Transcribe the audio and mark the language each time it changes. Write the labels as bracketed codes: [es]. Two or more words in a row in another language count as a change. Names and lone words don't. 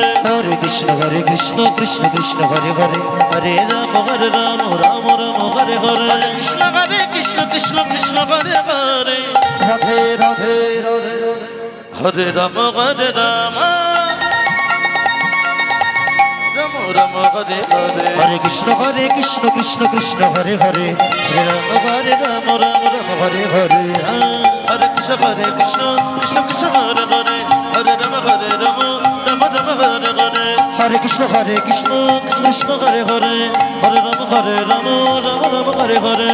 [sa] হরে কৃষ্ণ কৃষ্ণ কৃষ্ণ হরে হরে হরে রাম রাম রাম হরে হরে হরে কৃষ্ণ কৃষ্ণ কৃষ্ণ হরে হরে রাধে রাধে রাধে হরে রাম রাম রাম হরে হরে হরে কৃষ্ণ কৃষ্ণ কৃষ্ণ হরে হরে হরে রাম রাম হরে হরে হরে কৃষ্ণ কৃষ্ণ কৃষ্ণ হরে হরে হরে রাম রাম রাম হরে হরে হরে কৃষ্ণ কৃষ্ণ হরে হরে হরে রাম রাম রাম হরে হরে